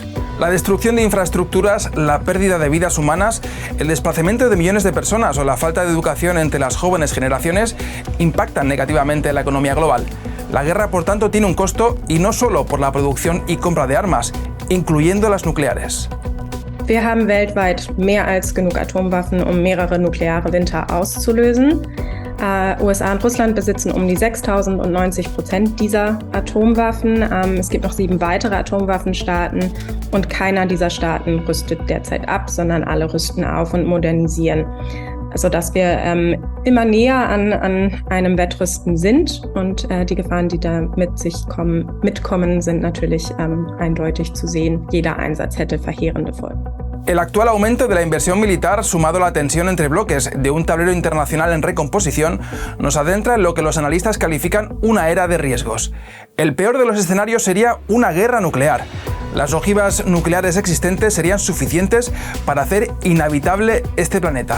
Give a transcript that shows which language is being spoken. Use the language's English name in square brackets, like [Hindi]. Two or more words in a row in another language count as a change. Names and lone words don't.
[Spanish] La destrucción de infraestructuras, la pérdida de vidas humanas, el desplazamiento de millones de personas o la falta de educación entre las jóvenes generaciones impactan negativamente en la economía global. La guerra, por tanto, tiene un costo y no solo por la producción y compra de armas, incluyendo las nucleares. [German] Wir haben weltweit mehr als genug Atomwaffen, um mehrere nukleare Winter auszulösen. USA und Russland besitzen um die 6.090% dieser Atomwaffen. Es gibt noch 7 weitere Atomwaffenstaaten und keiner dieser Staaten rüstet derzeit ab, sondern alle rüsten auf und modernisieren. Sodass wir immer näher an einem Wettrüsten sind und die Gefahren, die da mitkommen, sind natürlich eindeutig zu sehen. Jeder Einsatz hätte verheerende Folgen. [Spanish] El actual aumento de la inversión militar, sumado a la tensión entre bloques de un tablero internacional en recomposición, nos adentra en lo que los analistas califican una era de riesgos. El peor de los escenarios sería una guerra nuclear. Las ojivas nucleares existentes serían suficientes para hacer inhabitable este planeta.